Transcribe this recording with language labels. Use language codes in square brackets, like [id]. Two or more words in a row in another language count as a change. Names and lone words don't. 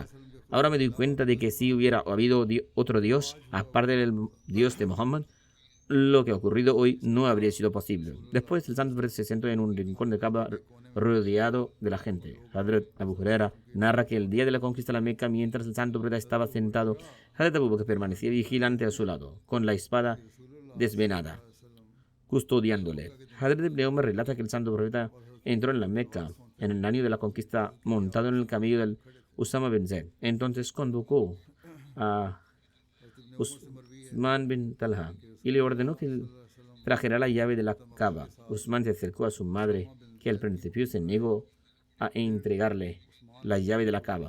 [es] Ahora me doy cuenta de que si hubiera habido otro Dios, aparte del Dios de Muhammad, lo que ha ocurrido hoy no habría sido posible. Después el santo profeta se sentó en un rincón de Kaaba rodeado de la gente. Hazrat Abu Huraira narra que el día de la conquista de la Meca, mientras el santo profeta estaba sentado, Hazrat Abu Bakr permanecía vigilante a su lado, con la espada desvenada, custodiándole. Hazrat Ibn Umar relata que el santo profeta entró en la Meca en el año de la conquista montado en el camello del Usama bin Zaid. Entonces convocó a Usman bin Talha y le ordenó que trajera la llave de la Kaaba. Usman se acercó a su madre, que al principio se negó a entregarle la llave de la Kaaba.